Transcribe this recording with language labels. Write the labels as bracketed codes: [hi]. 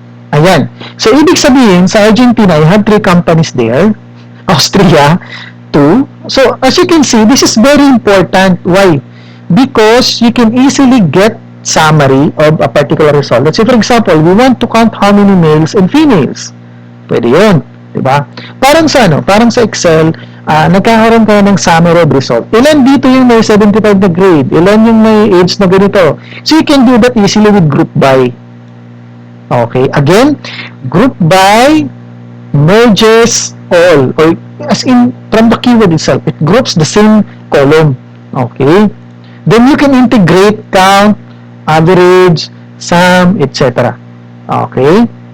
[en] Ayan. So, [tl] ibig sabihin, [en] sa Argentina, I have 3 companies there. Austria, 2. So, as you can see, this is very important. Why? Because you can easily get summary of a particular result. Let's say, for example, we want to count how many males and females. [tl] Pwede yun. Diba? Parang sa ano? Parang sa Excel, nagkakaroon kayo ng [en] summary of result. [tl] Ilan dito yung may 75 na grade? Ilan yung may age na ganito? [en] So, you can do that easily with group by. Okay. Again, group by merges all. Or as in, from the keyword itself, it groups the same column. Okay. Then you can integrate, count, average, sum, etc. Okay?